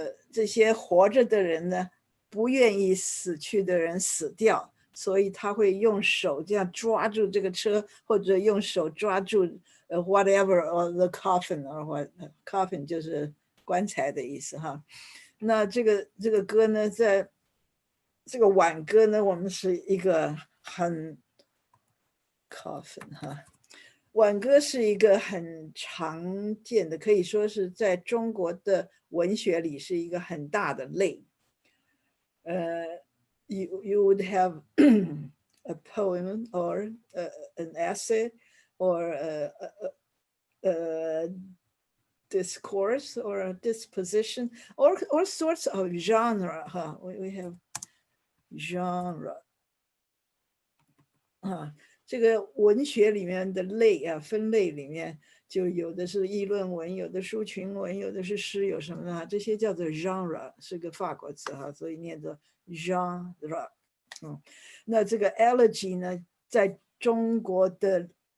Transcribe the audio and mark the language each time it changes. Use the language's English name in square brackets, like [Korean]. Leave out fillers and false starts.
[Chinese] 这些活着的人呢不愿意死去的人死掉，所以他会用手这样抓住这个车，或者用手抓住 [English] whatever or the coffin or what coffin [Chinese] 就是棺材的意思那这个歌呢，在这个挽歌呢，我们是一个很 coffin 挽歌是一个很常见的，可以说是在中国的文学里是一个很大的类。 [English] You would have a poem or an essay or a discourse or a disposition or sorts of genre. We have genre. [Chinese] 这个文学里面的类分类里面就有的是议论文，有的抒情文，有的是诗，有什么呢？这些叫做 genre， 是个法国词所以念作 genre。那这个 elegy 呢，在中国的